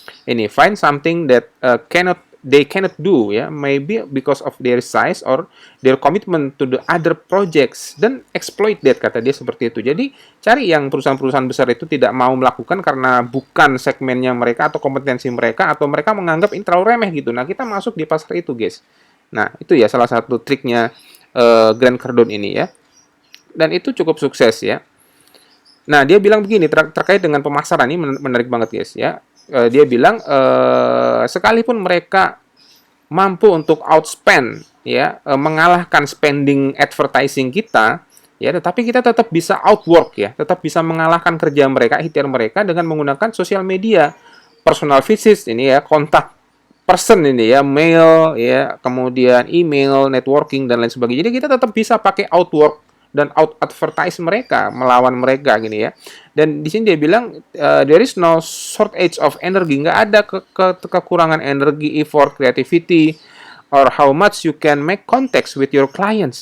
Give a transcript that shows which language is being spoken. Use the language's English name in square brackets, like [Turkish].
[English] Ini find something that they cannot do ya, maybe because of their size or their commitment to the other projects, [Indonesian] dan exploit that kata dia seperti itu. Jadi cari yang perusahaan-perusahaan besar itu tidak mau melakukan karena bukan segmennya mereka atau kompetensi mereka, atau mereka menganggap ini terlalu remeh gitu. Nah, kita masuk di pasar itu guys. Nah, itu ya salah satu triknya Grant Cardone ini ya, dan itu cukup sukses ya. Nah, dia bilang begini terkait dengan pemasaran, ini menarik banget guys ya. Dia bilang sekalipun mereka mampu untuk outspend ya mengalahkan spending advertising kita, ya, tetapi kita tetap bisa outwork ya, tetap bisa mengalahkan kerja mereka, ikhtiar mereka dengan menggunakan sosial media, personal visits ini ya, kontak person ini ya, mail ya, kemudian email, networking dan lain sebagainya. Jadi kita tetap bisa pakai outwork dan out advertise mereka, melawan mereka gini ya. Dan di sini dia bilang [English] there is no shortage of energy, [Indonesian] nggak ada kekurangan energi, [English] effort, creativity, or how much you can make contacts with your clients.